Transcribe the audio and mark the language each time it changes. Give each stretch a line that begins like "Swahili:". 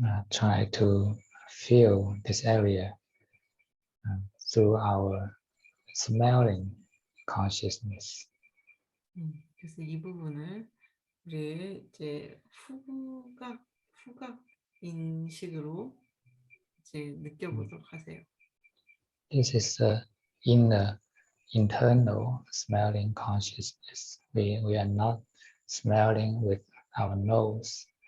English: Try to feel this area through our smelling consciousness.
Korean: 그래서 이 부분을 우리의 이제 후각 인식으로 이제 느껴보도록 하세요.
English: This is the inner, internal smelling consciousness. We are not smelling with our nose,